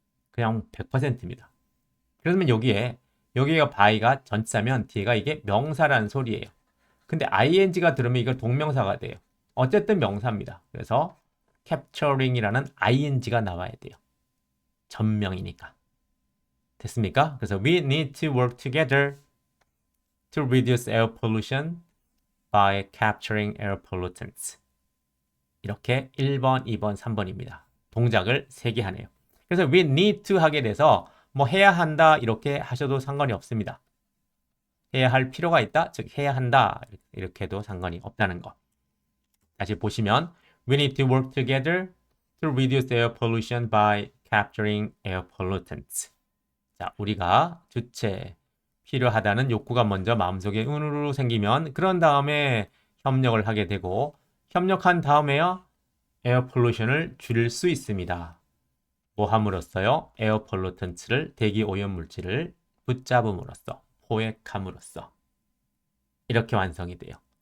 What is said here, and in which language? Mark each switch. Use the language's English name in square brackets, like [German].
[Korean] 그냥 100%입니다. 그러면 여기가 by가 전치사면 뒤에가 이게 명사라는 소리예요. 근데 ing가 들으면 이걸 동명사가 돼요. 어쨌든 명사입니다. 그래서 capturing이라는 ing가 나와야 돼요. 전명이니까. 됐습니까? [English] 그래서 we need to work together to reduce air pollution by capturing air pollutants. [Korean] 이렇게 1번, 2번, 3번입니다. 동작을 3개 하네요. 그래서 [English] we need to [Korean] 하게 돼서 뭐 해야 한다 이렇게 하셔도 상관이 없습니다. 해야 할 필요가 있다, 즉 해야 한다 이렇게 해도 상관이 없다는 거. 다시 보시면 [English] we need to work together to reduce air pollution by capturing air pollutants. [Korean] 자, 우리가 주체 필요하다는 욕구가 먼저 마음속에 은으로 생기면 그런 다음에 협력을 하게 되고 협력한 다음에야 에어 폴루션을 줄일 수 있습니다. 뭐 함으로써요? 에어 폴루턴트를 대기 오염 물질을 붙잡음으로써 포획함으로써 이렇게 완성이 돼요.